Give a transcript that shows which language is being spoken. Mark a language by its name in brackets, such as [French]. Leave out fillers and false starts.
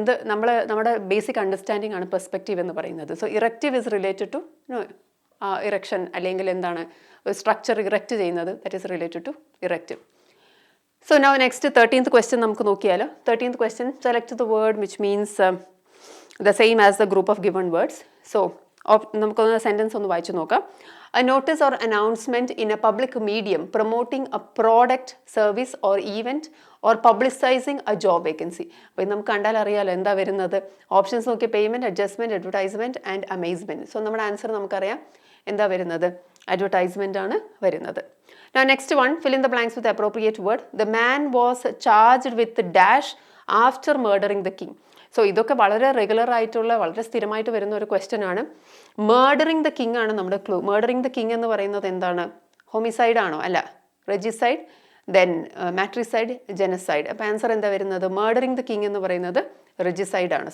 [Malayalam] നമ്മുടെ basic understanding ആണ് perspective എന്ന് പറയുന്നത്. [English] so erective is related to erection, [Malayalam] അല്ലെങ്കിൽ എന്താണ് സ്ട്രക്ചർ ഇറക്റ്റ് ചെയ്യുന്നത്, [English] That is related to erective. So now next 13th question [Malayalam] നമുക്ക് നോക്കിയാലോ. [English] 13th question, select the word which means the same as the group of given words. [Malayalam] So നമുക്കൊന്ന് sentence ഒന്ന് വായിച്ചു നോക്കാം. [English] A notice or announcement in a public medium promoting a product, service or event or publicizing a job vacancy. [Malayalam] അപ്പോൾ ഇത് നമുക്ക് കണ്ടാൽ അറിയാലോ എന്താ വരുന്നത്. Options Nokia payment, adjustment, advertisement and amazement. So നമ്മുടെ ആൻസർ നമുക്കറിയാം എന്താ വരുന്നത്, അഡ്വർടൈസ്മെൻ്റ് ആണ് വരുന്നത്. [English] Now next one, fill in the blanks with the appropriate word. The man was charged with dash after murdering the king. [Malayalam] So ഇതൊക്കെ വളരെ regular ആയിട്ടുള്ള, വളരെ സ്ഥിരമായിട്ട് വരുന്ന ഒരു ക്വസ്റ്റ്യൻ ആണ്. മേർഡറിങ് ദ കിങ് ആണ് നമ്മുടെ ക്ലൂ. മേർഡറിങ് ദ കിങ് എന്ന് പറയുന്നത് എന്താണ്? ഹോമിസൈഡ് ആണോ? അല്ല, റെജിസൈഡ്, ദെൻ മാട്രിസൈഡ്, ജെനസൈഡ്. അപ്പോൾ ആൻസർ എന്താ വരുന്നത്? മേർഡറിങ് ദ കിങ് എന്ന് പറയുന്നത് റെജിസൈഡ് ആണ്.